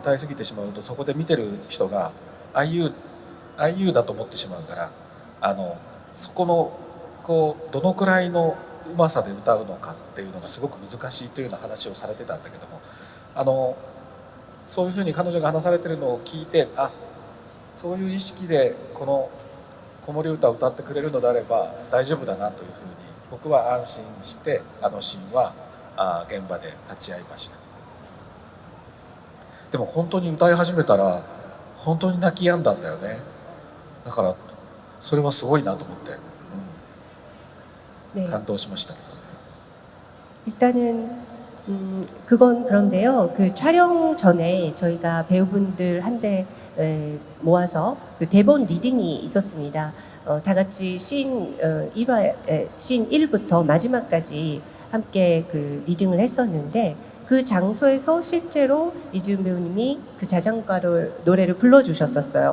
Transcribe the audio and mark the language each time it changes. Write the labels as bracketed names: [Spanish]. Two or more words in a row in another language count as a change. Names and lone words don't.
[Japanese] 歌いすぎてしまうとそこで見てる人が IU だと思ってしまうからそこのこうどのくらいのうまさで歌うのかっていうのがすごく難しいというような話をされてたんだけどもそういうふうに彼女が話されてるのを聞いてそういう意識でこの子守歌を歌ってくれるのであれば大丈夫だなというふうに僕は安心してシーンは現場で立ち会いました。でも本当に歌い始めたら本当に泣き止んだんだよね。だからそれはすごいなと思って、 [Korean] 네. [Japanese] 感動しましたけど。 [Korean] 일단은 그건 그런데요. 그 촬영 전에 저희가 배우분들 한데 모아서 그 대본 리딩이 있었습니다. 다 같이 씬 1부터 마지막까지 함께 그 리딩을 했었는데 그 장소에서 실제로 이지은 배우님이 그 자장가를 노래를 불러주셨었어요.